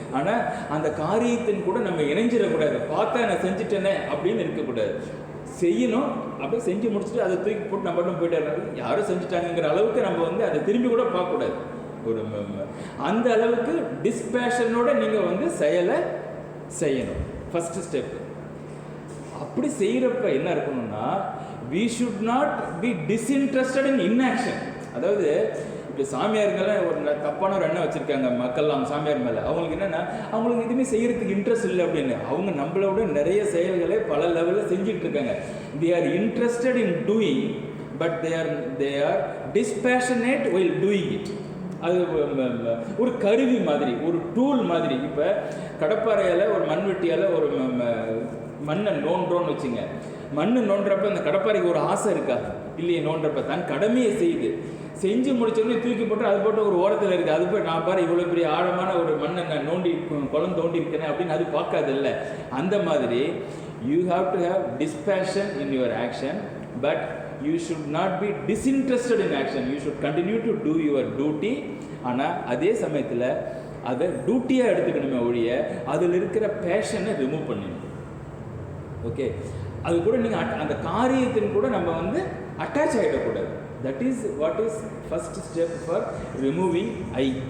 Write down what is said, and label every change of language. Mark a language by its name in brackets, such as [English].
[Tamil] ஆனால் அந்த காரியத்தின் கூட நம்ம இணைஞ்சிடக்கூடாது. பார்த்தா நான் செஞ்சுட்டேனே அப்படின்னு இருக்கக்கூடாது. செய்யணும், அப்படியே செஞ்சு முடிச்சுட்டு அதை தூக்கி போட்டு நம்ம மட்டும் போயிட்டு யாரும் செஞ்சுட்டாங்கிற அளவுக்கு நம்ம வந்து அதை திரும்பி கூட பார்க்கக்கூடாது. ஒரு அந்த அளவுக்கு டிஸ்பேஷனோட நீங்கள் வந்து செயலை செய்யணும். [English] First step. [Tamil] அப்படி செய்கிறப்ப என்ன இருக்கணும்னா, [English] we should not be disinterested in inaction. [Tamil] அதாவது இப்போ சாமியாருங்கெல்லாம் ஒரு தப்பான ஒரு எண்ணம் வச்சுருக்காங்க மக்கள் அவங்க சாமியார் மேலே. அவங்களுக்கு என்னென்னா, அவங்களுக்கு எதுவுமே செய்கிறதுக்கு இன்ட்ரெஸ்ட் இல்லை அப்படின்னு. அவங்க நம்மளோட நிறைய செயல்களை பல லெவலில் செஞ்சுட்டு இருக்காங்க. [English] they are interested in doing but they are dispassionate while doing it. [Tamil] அது ஒரு கருவி மாதிரி, ஒரு டூல் மாதிரி. இப்போ கடப்பாறையால் ஒரு மண்வெட்டியால் ஒரு மண்ணை நோண்டுறோன்னு வச்சுங்க. மண்ணு நோண்டுறப்ப அந்த கடப்பாறைக்கு ஒரு ஆசை இருக்கா? இல்லையே. நோண்டுறப்ப தான் கடமையை செய்யுது. செஞ்சு முடிச்சோடனே தூக்கி போட்டு அது போட்டு ஒரு ஓரத்தில் இருக்குது. அது போய் நான் பாரு இவ்வளோ பெரிய ஆழமான ஒரு மண்ணை நான் நோண்டி குளம் தோண்டி இருக்கேன் அப்படின்னு அது பார்க்காது இல்லை. அந்த மாதிரி [English] You have to have dispassion in your action, but you should not be disinterested in action. You should continue to do your duty. [Tamil] ஆனால் அதே சமயத்தில் அதை டியூட்டியாக எடுத்துக்கணுமே ஒழிய அதில் இருக்கிற பேஷனை ரிமூவ் பண்ணிடணும். ஓகே, அது கூட நீங்கள் அந்த காரியத்தின் கூட நம்ம வந்து அட்டாச் ஆகிடக்கூடாது. [English] That is what is first step for removing I.